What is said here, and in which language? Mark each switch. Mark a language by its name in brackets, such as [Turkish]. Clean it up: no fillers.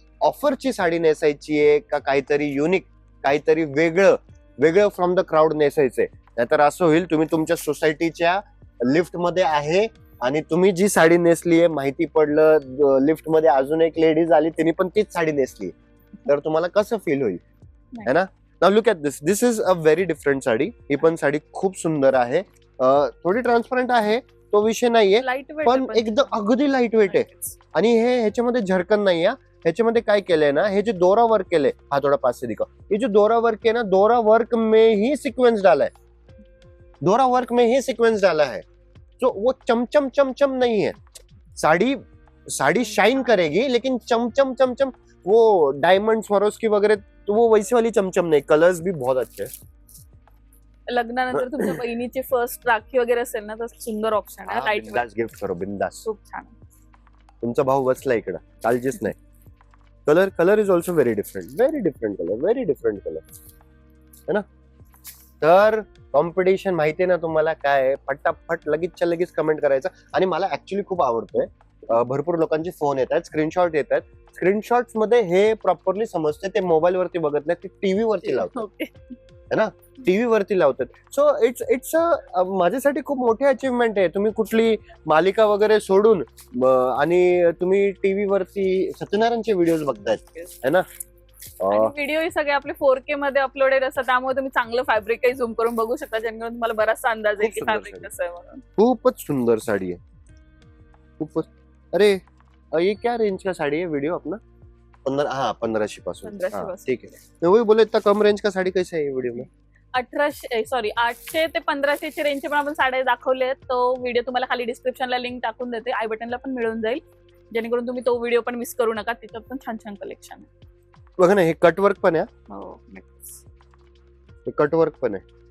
[Marathi] ऑफरची साडी नेसायची आहे का काहीतरी युनिक, काहीतरी वेगळं [English] from the crowd [Marathi] नेसायचंय, नाहीतर असं होईल तुम्ही तुमच्या सोसायटीच्या लिफ्ट मध्ये आहे आणि तुम्ही जी साडी नेसली आहे माहिती पडलं लिफ्ट मध्ये अजून एक लेडीज आली तिने पण तीच साडी नेसली, तर तुम्हाला कसं फील होईल, है ना. [English] Now look at this is a very different sari. [Marathi] ही पण साडी खूप सुंदर आहे, थोडी ट्रान्सपरंट आहे, तो विषय नाहीये, [English] light weight [Marathi] पण एकदम अगदी लाईट वेट आहे. आणि ह्याच्यामध्ये झरकन नाही आहे. ह्याच्यामध्ये काय केलंय ना, हे जे दोरा वर्क केलंय, [Hindi] हा थोड़ा पास से दिखाओ, ये जो दोरा वर्क है ना, दोरा वर्क में ही सीक्वेंस डाला है, दोरा वर्क में ही सीक्वेंस डाला है, तो वो चमचम चमचम नहीं है. साड़ी शाइन करेगी लेकिन चमचम चमचम वो डायमंड स्वरोस्की वगैरह तो वो वैसी वाली चमचम नहीं. कलर्स भी बहुत अच्छे हैं. [Marathi] लग्नानंतर तुमच्या बहिणीची फर्स्ट राखी वगैरे असेल ना, तर सुंदर ऑप्शन आहे. [English] light weight [Hindi] बिंदास गिफ्ट करो, बिंदास. [Marathi] खूप छान. तुमचा भाऊ बसला इकडं, काळजीच नाही. [English] colour is also very different colour [Marathi] है ना. तर कॉम्पिटिशन माहितीये ना तुम्हाला काय आहे, फटाफट लगेचच्या लगेच कमेंट करायचं. आणि मला ऍक्च्युली खूप आवडतोय, भरपूर लोकांचे फोन येत आहेत, स्क्रीनशॉट येत आहेत. स्क्रीनशॉट्स मध्ये हे प्रॉपरली समजते, ते मोबाईल वरती बघत नाही, ते टीव्ही वरती लावतात, है ना, टीव्ही वरती लावतात. सो इट्स माझ्यासाठी खूप मोठी अचीवमेंट आहे. तुम्ही कुठली मालिका वगैरे सोडून आणि तुम्ही टीव्ही वरती सत्यनारायणचे व्हिडिओ बघतायत, है ना. व्हिडिओ सगळे आपले 4K मध्ये अपलोडेड असतात, त्यामुळे तुम्ही चांगलं फॅब्रिकही झूम करून बघू शकता, जेणेकरून तुम्हाला बराचसा अंदाज येईल की फॅब्रिक कसं आहे म्हणून. खूपच सुंदर [Hindi] साड़ी है, खूपच. अरे ये क्या रेंज का साड़ी है वीडियो अपना? [Marathi] 1500 पासून. 1500 पासून. [Hindi] ठीक है. मैं वही बोले इतना कम रेंज का साड़ी कैसे है ये वीडियो में? [Marathi] 800 ते 1500 ची रेंजचे पण आपण साड्या दाखवले आहेत. तो व्हिडिओ तुम्हाला खाली डिस्क्रिप्शनला लिंक टाकून देते, आय बटनला पण मिळून जाईल, जेणेकरून तुम्ही तो व्हिडिओ पण मिस करू नका. त्याच्यात पण छान छान कलेक्शन आहे. बघा ना, हे कट वर्क पण आहे, हो, हे कट वर्क पण आहे.